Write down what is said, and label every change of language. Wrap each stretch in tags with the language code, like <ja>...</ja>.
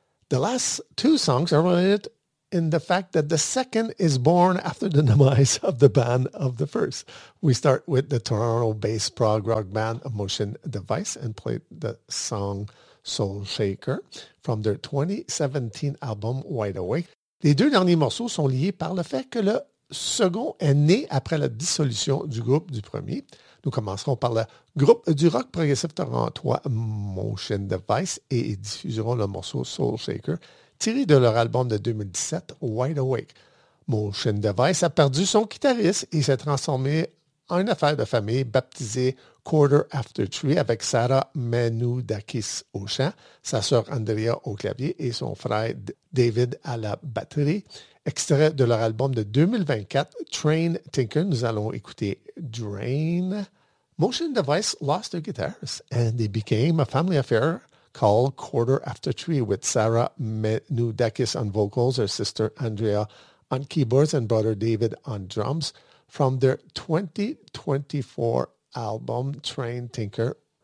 <en>The last two songs are related in the fact that the second is born after the demise of the band of the first. We start with the Toronto-based prog rock band Motion Device and play the song Soul Shaker from their 2017 album Wide Awake.</en> <fr>Les deux derniers morceaux sont liés par le fait que le second est né après la dissolution du groupe du premier. Nous commencerons par le groupe du rock progressif torontois Motion Device et diffuserons le morceau Soul Shaker, tiré de leur album de 2017, Wide Awake. Motion Device a perdu son guitariste et s'est transformé en une affaire de famille baptisée Quarter After Three avec Sarah Menoudakis au chant, sa sœur Andrea au clavier et son frère David à la batterie. Extrait de leur album de 2024, Train Tinker, nous allons écouter Drain.</fr> <en>Motion Device lost their guitars and they became a family affair called Quarter After Three with Sarah Menoudakis on vocals, her sister Andrea on keyboards and brother David on drums from their 2024 album Train Tinker.</en>